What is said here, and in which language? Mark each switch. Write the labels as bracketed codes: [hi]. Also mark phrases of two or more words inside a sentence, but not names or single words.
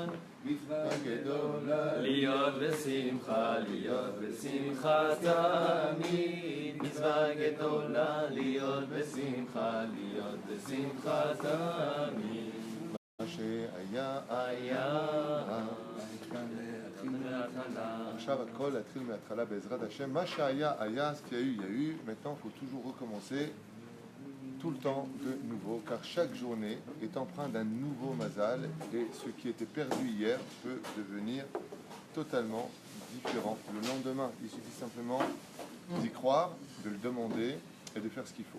[he] מצווה גדולה להיות בשמחה, להיות בשמחה תמיד. מצווה גדולה להיות בשמחה, להיות בשמחה תמיד. מה שהיה היה עכשיו הכל להתחיל מההתחלה בעזרת השם. מה שהיה היה, [fr] ce qu'il y a eu, il y a eu. Maintenant, il faut toujours recommencer tout le temps de nouveau, car chaque journée est empreinte d'un nouveau mazal, et ce qui était perdu hier peut devenir totalement différent le lendemain. Il suffit simplement d'y croire, de le demander et de faire ce qu'il faut.